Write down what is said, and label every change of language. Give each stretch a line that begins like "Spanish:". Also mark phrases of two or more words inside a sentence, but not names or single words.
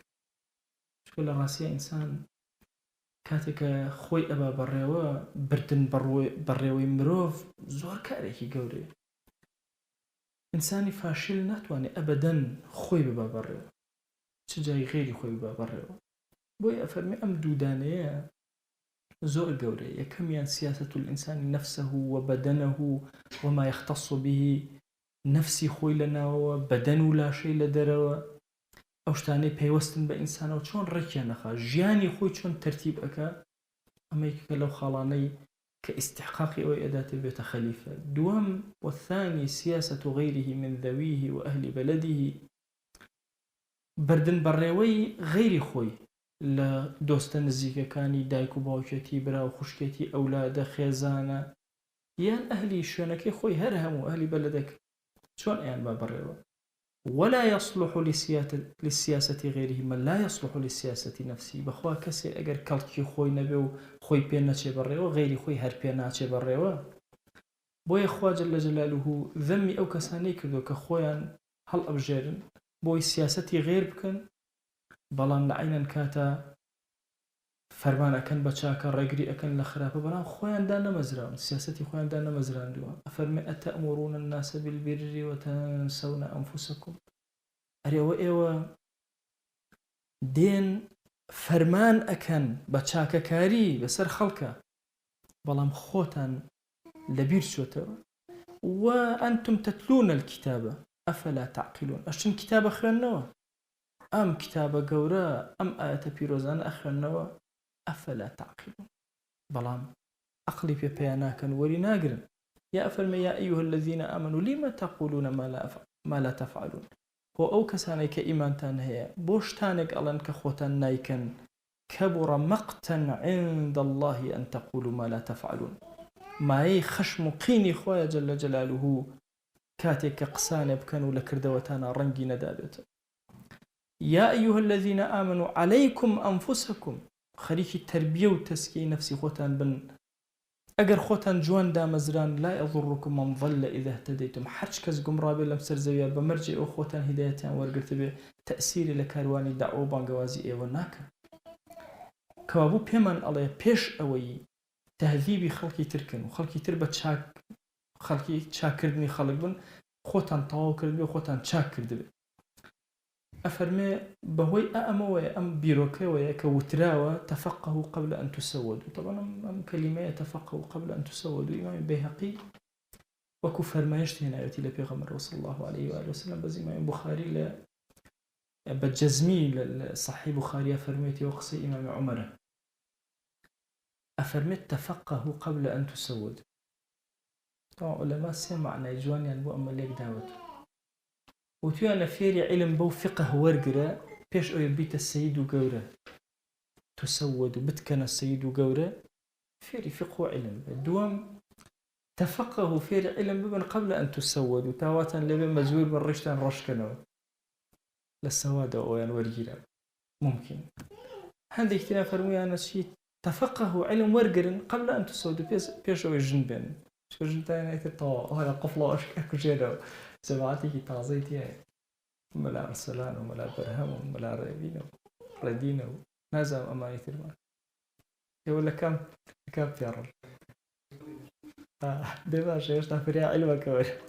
Central Kurdish: چونکە لە ڕاستیە ئینسان کاتێکە خۆی ئەبا بەڕێوە، بردن بەڕێوەی مرۆڤ زۆر کارێکی گەورەیە. ئینسانی فاشل ناتوانێت ئەبەدەن خۆی ببا بەڕێوە، چ جای غێری خۆی ببا بەڕێوە. بۆی ئەفەرمێ ئەم دوودانەیە زۆر گەورەیە.
Arabic: یەکەمیان سیاسەة الإنسان نفسه وبدنه وما يختص به،
Central Kurdish: نفسی خۆی لە ناوەوە، بەدەن و لاشەی لە دەرەوە، ئەو شتانەی پەیوەستن بە ئینسانەوە چۆن ڕێکیان نەخا، ژیانی خۆی چۆن تەرتیب ئەکا. ئەمەیەکە لەو خاڵانەی کە استحقاقی ئەوەی ئەداتێ بێتە خەلیفە.
Arabic: دووەم والثاني سیاسة غيره من ذويه وأهل بلده،
Central Kurdish: بردن بەڕێوەی غەیری خۆی لە دۆستە نزیکەکانی، دایک و باوکێتی، برا و خوشکێتی، ئەولادە، خێزانە، یان ئەهلی شوێنەکەی خۆی، هەر هەموو ئەهلی بەلەدەک چۆن ئەیان با بەڕێوە.
Arabic: ولا يصلح للسياسة غيره من لا يصلح للسياسة نفسه.
Central Kurdish: بەخوا کەسێ ئەگەر کەڵکی خۆی نەبێ و خۆی پێ نەچێ بەڕێوە، غەیری خۆی هەر پێ ناچێ بەڕێوە. بۆیە خوا
Arabic: جەل جەلالوه
Central Kurdish: ذەمی ئەو کەسانەی کردو کە خۆیان هەڵ ئەبژێرن بۆی سیاسەتی غێر بکەن، بەڵام لە عینەن کاتە فەرمان ئەکەن بە چاکە، ڕێگری ئەکەن لە خراپە، بەڵام خۆیاندا نەمەزراون، سیاسەتی خۆیاندا نەمەزراندووە.
Arabic: ئەفەرمێ ئەتەئموڕون الناس بالبر وتنسون أنفسكم.
Central Kurdish: ئەرێوە ئێوە دێن فەرمان ئەکەن بە چاکەکاری بەسەر خەڵکە، بەڵام خۆتان لەبیر چۆتەوە.
Arabic: وأنتم تتلون الكتاب أفلا تعقلون.
Central Kurdish: ئەشتن کتابە خوێندنەوە، ئەم کتابە گەورە، ئەم ئاەتە پیرۆزانە ئەخوێندنەوە.
Arabic: ئەفەلا تعقلون،
Central Kurdish: بەڵام عەقلی پێیان ناکەن، وەری ناگرن.
Arabic: یا ئەفەرمێ یا ئەیها الذین آمنوا لم تقولون ما لا تفعلون.
Central Kurdish: بۆ ئەو کەسانەی کە ئیمانتان هەیە بۆ شتانێک ئەڵێن کە خۆتان نایکەن.
Arabic: كبر مقتا عند الله أن تقولوا ما لا تفعلون.
Central Kurdish: مایەی خەشم و قینی خۆیە
Arabic: جەل جەلالوه
Central Kurdish: کاتێک کە قسانێ بکەن و لە کردەوەتانە ڕەنگی نەدابێت.
Arabic: یا ئەیها الذین آمنوا عليكم أنفسكم،
Central Kurdish: خەریکی تربیە و تەسکیەی نەفسی خۆتان بن. ئەگەر خۆتان جوان دامەزران
Arabic: لا يضركم من ضل إذا اهتديتم
Central Kurdish: هەرچ کەس گومڕا بێ لەم سەرزەویە بە مەرجێ ئەو خۆتان هیدایەتیان وەرگرت بێ تەئسیری لە کاروانی داعوە و بانگەوازی ئێوە ناکە. کەوابوو پێمان ئەڵێ پێش ئەوەی تەهذیبی خەڵکی ترکن و خەڵکی تر بە خەڵکی چاکردنی خەڵک بن خۆتان تەواو کرد بێ خۆتان چاک کرد بێ. ئەفەرمێ بەهۆی ئەمەوەیە ئەم بیرۆکەوەیە کە وتراوە
Arabic: تەفەقهوا قبل أن تسودوا.
Central Kurdish: طبعا ئەم کەلیمەیە
Arabic: تەفەقهوا قبل أن تسودوا
Central Kurdish: ئیمامی بەیهەقی وەکو فەرمایشت هێناوێتی لە پێغەمبەر
Arabic: صلی الله عليه وآله وسلم
Central Kurdish: بەز ئیمامی بوخاری لە بەجەزمی لە صحیح بوخاریە فەرمێتی و قسەی ئیمامی عومەرە ئەفەرمێت
Arabic: تەفەقهوا قبل أن تسودوا.
Central Kurdish: طبعا علەما سێ معنای جوانیان بۆ ئەمە لێک داوت وتویانە فێری عیلم بەو فقه وەرگرە پێش ئەوێ بیتە سەید و گەورە تسود و بتکەنە سەید و گەورە فێری فقه و عیلم بێ. دووەم تەفەقهوا فێری عیلم ببن
Arabic: قبل أن تسود
Central Kurdish: و تاواتان لەبێ مەجبور بە ڕیشتان ڕۆشکەنەوە لە سەوادە ئەویان وەرگیرە ممکن. هەندێک تریان فەرموویانە چی تەفەقهوا عیلم وەرگرن
Arabic: قبل أن تسود
Central Kurdish: پێش ئەوەی ژن بێن ژن تایەنێتە تەواو هەڵە قفڵە ئەشکە کوژێنەوە جەماعەتێکی تازەی تایە مەلا ئەرسەلان و مەلا بەرهەم و مەلا ڕێبینە و ڕێدینە و نازانم ئەمانی ترمان ئێوە لە کام پیاڕن دێ باشە هێشتا فریا عیلمەکەوە